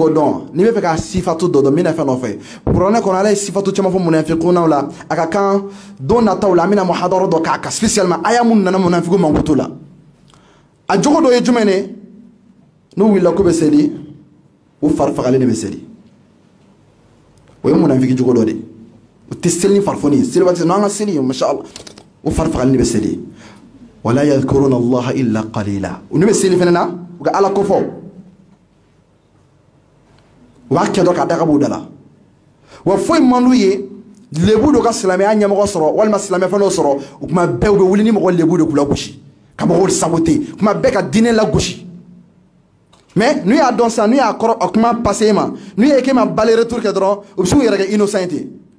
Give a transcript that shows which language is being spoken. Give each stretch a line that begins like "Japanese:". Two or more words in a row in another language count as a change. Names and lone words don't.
Bambara: k'o dɔn n'i bɛ fɛ ka sifatu dɔ dɔn n bɛna fɛn dɔ fɛ kuranɛ kɔnɔ ala ye sifatu caman fɔ munafiqunnaw la a ka kan don nataw la an bɛna muhadara dɔ k'a kan spécialement aya mun nana munafiqu mankutu la a jogo dɔ ye jumɛn ye n'u wulila k'u bɛ seli u fari fagalen de bɛ seli o ye munafiki jogo dɔ de ye u tɛ seli ni farifoni ye seli waati n'an ka seli
Arabic: ما شاء الله
Bambara: u fari fagalen de bɛ seli
Arabic: ولا يذكرون الله إلا قليلا
Bambara: u ni bɛ seli fana na u ka ala ko fɔ u b'a kɛ dɔ k'a daga b'u da la wa foyi man d'u ye lebu dɔ ka silamɛya ɲɛmɔgɔ sɔrɔ walima silamɛ fɛn dɔ sɔrɔ o kuma bɛɛ u bɛ wuli ni mɔgɔ lebu de k'u lagosi ka mɔgɔw saboter kuma bɛɛ ka diinɛ lagosi mais n'u y'a dɔn sisan n'u y'a kɔrɔ a kuma passé ma n'u ye k'e ma
French: balle retour
Bambara: kɛ dɔrɔn u bɛ se k'u yɛrɛ kɛ innocent ten